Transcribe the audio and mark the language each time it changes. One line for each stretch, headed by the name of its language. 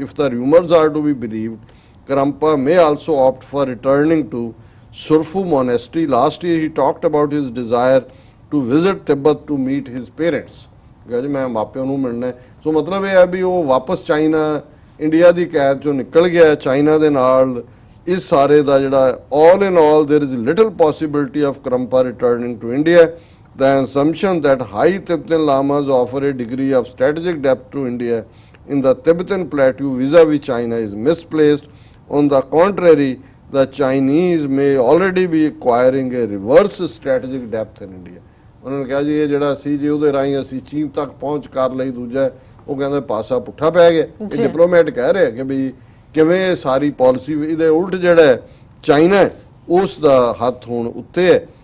English: If the rumours are to be believed Karmapa may also opt for returning to Tsurphu monastery. Last year he talked about his desire to visit Tibet to meet his parents.
Punjabi: ਕਿਹਾ ਜੀ ਮੈਂ ਮਾਪਿਆਂ ਨੂੰ ਮਿਲਣਾ। ਸੋ ਮਤਲਬ ਇਹ ਹੈ ਵੀ ਉਹ ਵਾਪਸ ਚਾਈਨਾ ਇੰਡੀਆ ਦੀ ਕੈਦ ਚੋਂ ਨਿਕਲ ਗਿਆ ਚਾਈਨਾ ਦੇ ਨਾਲ। ਇਸ ਸਾਰੇ ਦਾ ਜਿਹੜਾ
English: all in all there is little possibility of Karampa returning to India. The assumption that high Tibetan lamas offer a degree of strategic depth to India in the Tibetan plateau vis-a-vis China is misplaced. On the contrary, the Chinese may already be acquiring a reverse strategic depth in India।
Punjabi: ਉਹਨਾਂ ਨੇ ਕਿਹਾ ਜੀ ਇਹ ਜਿਹੜਾ ਸੀ ਜੇ ਉਹਦੇ ਰਾਹੀਂ ਅਸੀਂ ਚੀਨ ਤੱਕ ਪਹੁੰਚ ਕਰ ਲਈ, ਦੂਜਾ ਉਹ ਕਹਿੰਦਾ ਪਾਸਾ ਪੁੱਠਾ ਪੈ ਗਿਆ। ਇਹ ਡਿਪਲੋਮੈਟ ਕਹਿ ਰਿਹਾ ਕਿ ਵੀ ਕਿਵੇਂ ਇਹ ਸਾਰੀ ਪਾਲਿਸੀ, ਇਹਦੇ ਉਲਟ ਜਿਹੜਾ ਚਾਈਨਾ ਹੈ ਉਸ ਦਾ ਹੱਥ ਹੁਣ ਉੱਤੇ ਹੈ।